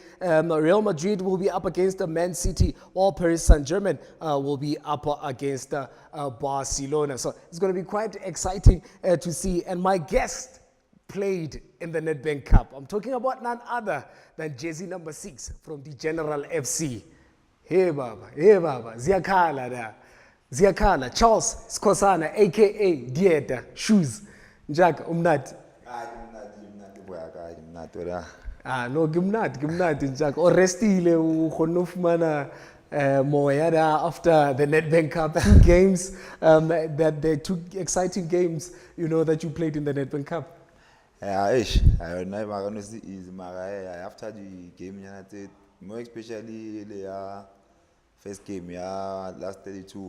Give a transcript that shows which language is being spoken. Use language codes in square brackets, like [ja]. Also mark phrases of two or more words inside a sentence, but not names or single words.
[en] Real Madrid will be up against Man City, while Paris Saint-Germain will be up against Barcelona. So it's going to be quite exciting to see. And my guest played in the Nedbank Cup. I'm talking about none other than jersey number 6 from the General FC. [zu] Hey Baba, Ziyakhala da. Ziyakhala, Charles Skhosana, aka Dieta Shoes. Jack, umnat. No, gimnat, Jack. O restile ukhona ufumana moya da [en] after the Nedbank Cup. 2 games, that the 2 exciting games, you know, that you played in the Nedbank Cup. I know it's easy, after the game, more especially the first game, last 32.